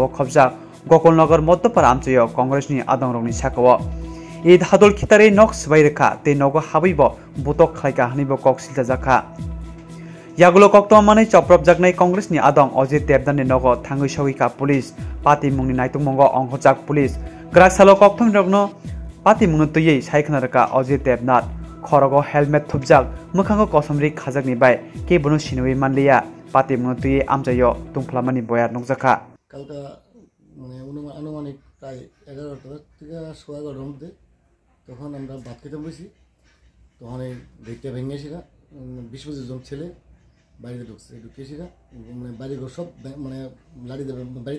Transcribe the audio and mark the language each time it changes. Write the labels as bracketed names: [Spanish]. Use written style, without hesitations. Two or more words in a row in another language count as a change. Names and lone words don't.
[Kok Borok] खबजाक गकलनगर मध्यपारा आमचयो कांग्रेसनि आदंरंनि साकाव ईद हादल खितारे nok Swrangchati te nogo हाबैबो बुतक खायका हनिबो कक सिलजाखा यागुलो कक्तमानै Choprobjakha कांग्रेसनि आदं अजित देवदाननि नगो थाङै सौइका [English] police party [Kok Borok] मुंनि नायतुंमंगो अंखजाक पुलिस ग्राकसालो कक्तम रगनो पार्टी मुंनो तुयै सायखनारका अजित देवनाथ खरगो हेलमेट थुबजाक मोखांगो कसमरि खाजाकनि बाय केबुनो सिनुइ मानलिया पार्टी मुंनो तुयै आमजायो तुंफ्लामानि बयार नगजाखा [Bangla] কালকা মানে আনুমানিক প্রায় 11টা থেকে 11:15 মধ্যে তখন আমরা ভাত খেতে বসি তখন এই গেটটা ভেঙেছিল 20-25 জন ছেলে বাড়িতে ঢুকেছিল মানে বাড়িঘর সব মানে লাড়ি দেবে বাড়িতে